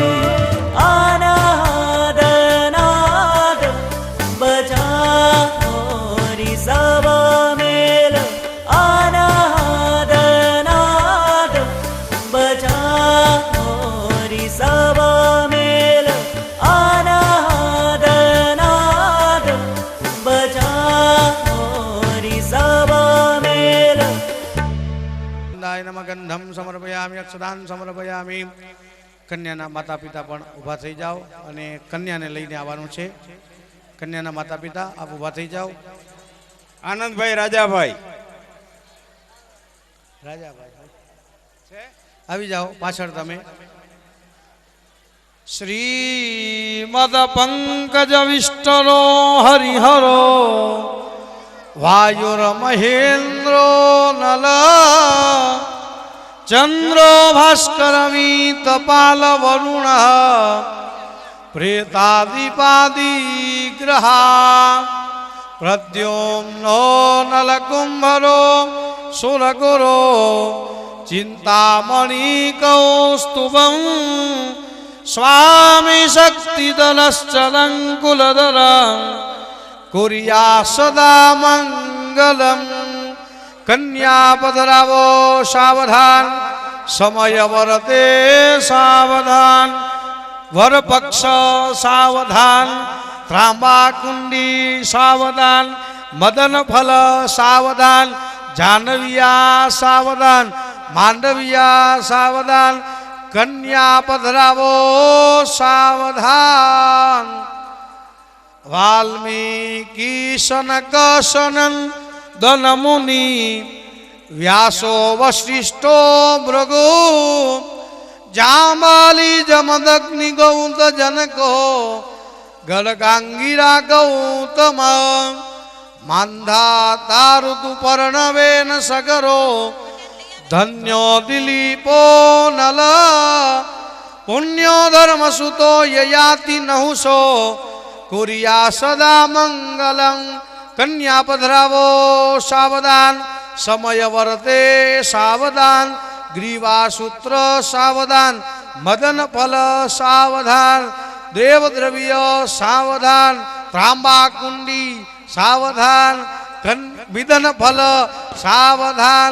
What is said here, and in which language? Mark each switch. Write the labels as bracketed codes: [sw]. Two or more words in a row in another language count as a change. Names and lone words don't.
[hi] अनाद नाद बजाओ ऋषभ मेल, अनाद नाद बजाओ ऋषभ मेल, अनाद नाद बजाओ ऋषभ मेल। [sa] नमः गंधम समर्पयामि, अक्षदान समर्पयामि। [gu] કન્યાના માતા પિતા પણ ઊભા થઈ જાઓ અને કન્યાને લઈને આવવાનું છે। કન્યાના માતા પિતા આપ ઊભા થઈ જાઓ। आनंदभाई राजाभाई આવી જાઓ પાછળ તમે। [sa] શ્રીમદ પંકજ વિષ્ટરો હરિહરો, વાયુરમહેન્દ્રો નલ, ચંદ્રો ભાસ્કરમિતપાલ વરુણ, પ્રેતાદિપાદિ ગ્રહા, પ્રદ્યુમ્નો નલકુંભરો સુરગુરો, चिंतामणि कौस्तुभं, स्वामी शक्तिदलश्चलङ्कुलधरं, कुर्या सदा मंगलम्। [gu] કન્યા પધરાવો સાવધાન, સમય વરતે સાવધાન, વરપક્ષ સાવધાન, ત્રાંબાકુંડી સાવધાન, મદન ફળ સાવધાન, જાનવિયા સાવધાન, માંડવિયા સાવધાન। કન્યા પધરાવો સાવધાન। [sa] वाल्मीकि सनक सनंदन मुनि, व्यासो वशिष्ठो भृगु, जामाली जमदग्नि गौत जनको, गलगांगिरा गौतम, मांधाता ऋतु पर्णवेन सगरो, धन्यो दिलीपो नल, पुण्यो धर्मसुतो ययाति नहुषो, कुर्या सदा मंगलं। [gu] કન્યા પધરાવો સાવધાન, સમય વર્તે સાવધાન, ગ્રીવાસૂત્ર સાવધાન, મદન ફળ સાવધાન, દેવદ્રવ્ય સાવધાન, ત્રાંબાકુંડી સાવધાન, વિદન ફળ સાવધાન।